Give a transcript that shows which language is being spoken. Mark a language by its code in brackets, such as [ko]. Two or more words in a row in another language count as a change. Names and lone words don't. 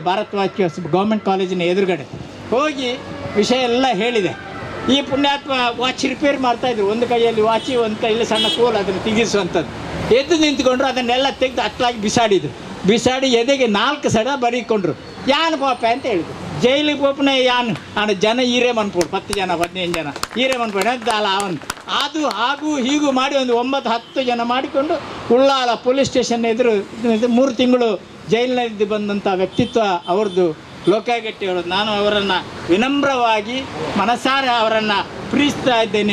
[kn] ಭಾರತ್ ವಾಚ್ ಗೌರ್ಮೆಂಟ್ ಕಾಲೇಜಿನ ಎದುರುಗಡೆ ಹೋಗಿ ವಿಷಯ ಎಲ್ಲ ಹೇಳಿದೆ. ಈ ಪುಣ್ಯಾತ್ಮ ವಾಚ್ ರಿಪೇರಿ ಮಾಡ್ತಾಯಿದ್ರು. ಒಂದು ಕೈಯಲ್ಲಿ ವಾಚಿ, ಒಂದು ಕೈಯಲ್ಲಿ ಸಣ್ಣ ಕೋಲು, ಅದನ್ನು ತೆಗೆಸುವಂಥದ್ದು. ಎದ್ದು ನಿಂತ್ಕೊಂಡ್ರು, ಅದನ್ನೆಲ್ಲ ತೆಗೆದು ಅಟ್ಲಾಗಿ ಬಿಸಾಡಿ ಎದೆಗೆ 4 ಸಡ ಬರೀಕೊಂಡ್ರು. [tcy] ಯಾನ್ ಪಾಪ [kn] ಅಂತ ಹೇಳಿದ್ರು. [tcy] ಜೈಲಿಗೆ ಪೋಪನೆ ಯಾನ್ ಆನ ಜನ ಈರೇ ಮನ್ಪೋಡು, 10 ಜನ 15 ಜನ ಈರೇ ಮನ್ಪೋಡು [kn] ಅಲ್ಲ ಅವನು. ಅದು ಹಾಗೂ ಹೀಗೂ ಮಾಡಿ ಒಂದು 9-10 ಜನ ಮಾಡಿಕೊಂಡು ಉಳ್ಳಾಲ ಪೊಲೀಸ್ ಸ್ಟೇಷನ್ ಎದುರು 3 ತಿಂಗಳು ಜೈಲಿನಲ್ಲಿ ಬಂದಂಥ ವ್ಯಕ್ತಿತ್ವ ಅವ್ರದ್ದು ಲೋಕಾಯಗಟ್ಟಿಯವರು. ನಾನು ಅವರನ್ನು ವಿನಮ್ರವಾಗಿ ಮನಸಾರೆ ಅವರನ್ನು ಪ್ರೀತಿಸ್ತಾ ಇದ್ದೇನೆ.